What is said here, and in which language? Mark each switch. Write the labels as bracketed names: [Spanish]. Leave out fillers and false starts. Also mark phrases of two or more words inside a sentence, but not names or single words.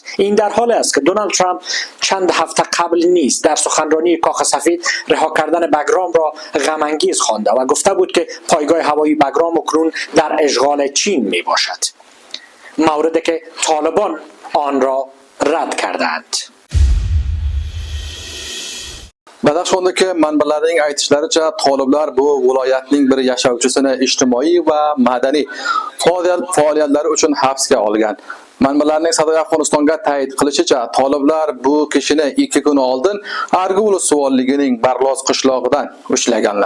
[Persian] این در حالی است که دونالد ترامپ چند هفته قبل نیز در سخنرانی کاخ سفید رها کردن بگرام را غم انگیز خوانده و گفته بود که پایگاه هوایی بگرام اکنون در اشغال چین می باشد، موردی که طالبان آن را رد کردند. [Uzbek] Badaxshondagi manbalarning aytishlaricha, toliblar bu viloyatning bir yashovchisini ijtimoiy va madaniy faoliyatlari uchun hibsga olgan. Manbalarning Sadoy Afg'onistonga ta'kid qilishicha, toliblar bu kishini 2 kun oldin Argul suvolligining Barlos qishlog'idan ushlaganlar.